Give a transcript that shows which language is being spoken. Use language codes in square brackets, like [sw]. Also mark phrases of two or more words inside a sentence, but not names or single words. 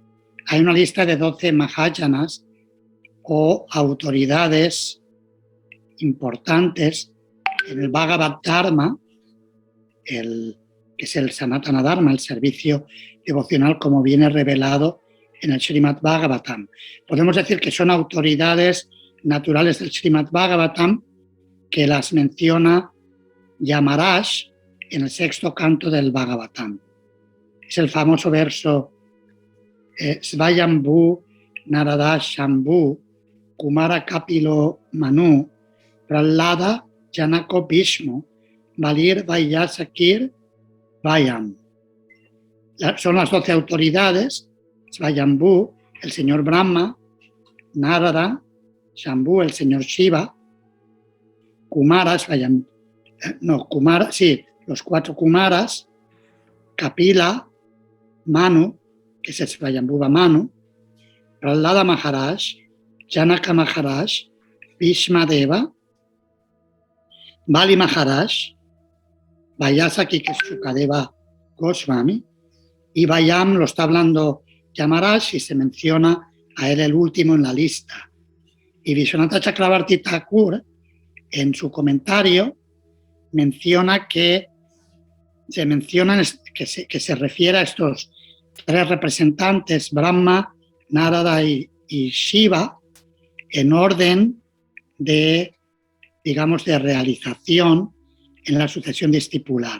[es] Hay una lista de 12 Mahayanas o autoridades importantes en el Bhagavad Dharma, que es el Sanatana Dharma, el servicio devocional como viene revelado en el Srimad Bhagavatam. Podemos decir que son autoridades naturales del Srimad Bhagavatam que las menciona Yamaraj en el 6º canto del Bhagavatam. Es el famoso verso [sa] Svayambhu Narada Shambhu Kumara Kapilo Manu Prahlada Janako Bhishmo Valir Vayasakir Vayam. [es] Son las 12 autoridades, Svayambhu, el señor Brahma, Narada, Shambhu, el señor Shiva, Kumaras, los 4 Kumaras, Kapila, Manu, que es Svayambhuva Manu, Prahlada Maharaj, Janaka Maharaj, Bhishma Deva, Bali Maharaj, Vyasaki, que es Sukadeva Goswami, y Vayam lo está hablando Yamaraj y se menciona a él el último en la lista. Y Vishwanatha Chakravarti Thakur, en su comentario, menciona que se refiere a estos 3 representantes, Brahma, Narada y Shiva, en orden de, digamos, de realización en la sucesión discipular.